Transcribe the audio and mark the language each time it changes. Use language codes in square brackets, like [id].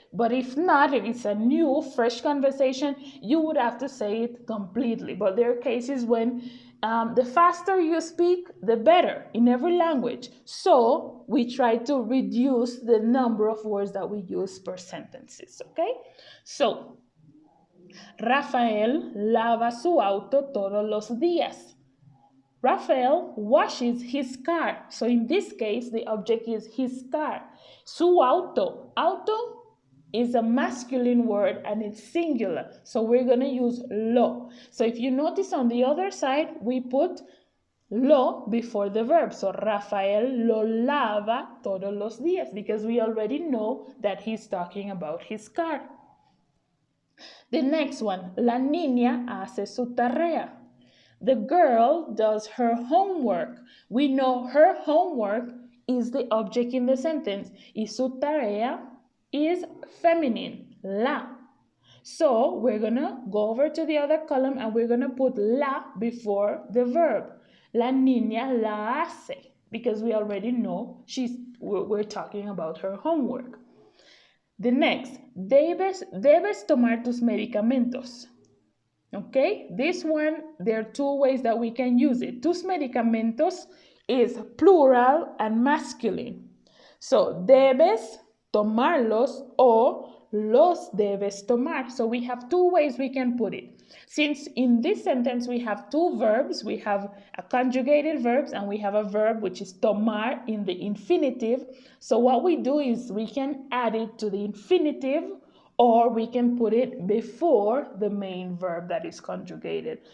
[en] But if not, if it's a new, fresh conversation, you would have to say it completely. But there are cases when the faster you speak, the better in every language. So we try to reduce the number of words that we use per sentences, okay? [es] So, Rafael lava su auto todos los días. [en] Rafael washes his car. So in this case, the object is his car. [es] Su auto. [en] Auto is a masculine word and it's singular. So we're going to use lo. So if you notice on the other side, we put lo before the verb. So Rafael [es] lo lava todos los días [en] because we already know that he's talking about his car. The next one, [es] la niña hace su tarea. [en] The girl does her homework. We know her homework is the object in the sentence. [es] Y su tarea [en] is feminine, [es] la. [en] So we're going to go over to the other column and we're going to put la before the verb. [es] La niña la hace. [en] because we already know we're talking about her homework. The next, [es] debes tomar tus medicamentos. [en] Okay, this one, there are two ways that we can use it. [es] Tus medicamentos [en] is plural and masculine. [es] So, debes tomarlos o los debes tomar. [en] So, we have two ways we can put it. Since in this sentence we have two verbs, we have a conjugated verbs and we have a verb which is tomar in the infinitive. So, what we do is we can add it to the infinitive, or we can put it before the main verb that is conjugated.